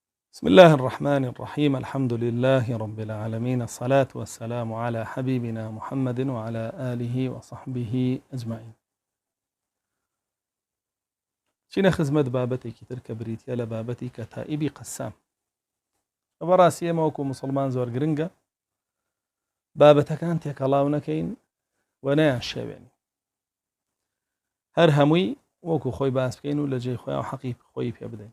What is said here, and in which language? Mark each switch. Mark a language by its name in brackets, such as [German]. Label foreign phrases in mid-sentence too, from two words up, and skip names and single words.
[Arabic] بسم الله الرحمن الرحيم. الحمد لله رب العالمين، الصلاة والسلام على حبيبنا محمد وعلى آله وصحبه أجمعين. [Central Kurdish] چینە خزمەت بابەتێکی تر کە بریتە لە بابەتی کەتائیبی قەسام. بەڕاستی ئێمە وەکو مسلمان زۆر گرنگە بابەتەکان تێکەڵاو نەکەین و نەیان شێوێنین، هەر هەمووی وەکو خۆی باس بکەین و لە جێی خۆیان حەقی خۆی پێ بدەین.